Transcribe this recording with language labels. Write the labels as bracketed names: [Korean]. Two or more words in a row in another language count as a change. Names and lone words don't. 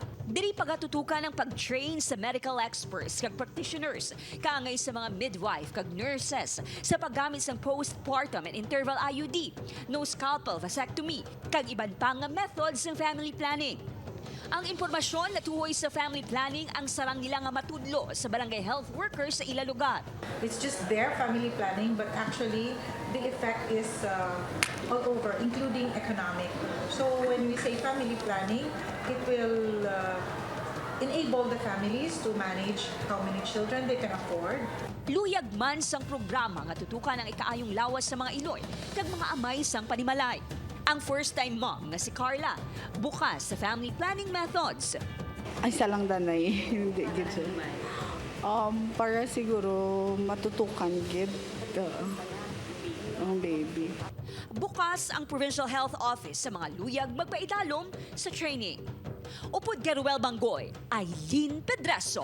[Hiligaynon] Diri pagatutukan ang pag-train sa [English] medical experts [Hiligaynon] kag practitioners, kaangay sa mga midwife kag nurses sa paggamit sang [English] postpartum and interval IUD, no scalpel vasectomy, [Hiligaynon] kag iban pa nga methods ng [English] family planning. [Hiligaynon] Ang impormasyon na tuhoy sa [English] family planning [Hiligaynon] ang sarang nila nga matudlo sa barangay health workers sa ila lugar. [English] It's just their family planning, but actually the effect is all over, including economic. So when we say family planning, it will enable the families to manage how many children they can afford. [Hiligaynon] Luyag man sang programa nga tutukan ang ikaayong lawas sa mga Iloy kag mga amay sang panimalay. Ang [English] first-time mom [Hiligaynon] na si Carla, bukas sa [English] family planning methods. [Hiligaynon] Ay, salang danay. Hindi, gid. Para siguro matutukan, gid. Ang baby. Bukas ang Provincial Health Office sa mga luyag magpaidalom sa training. Upod Garuel Bangoy, Aileen Pedraso.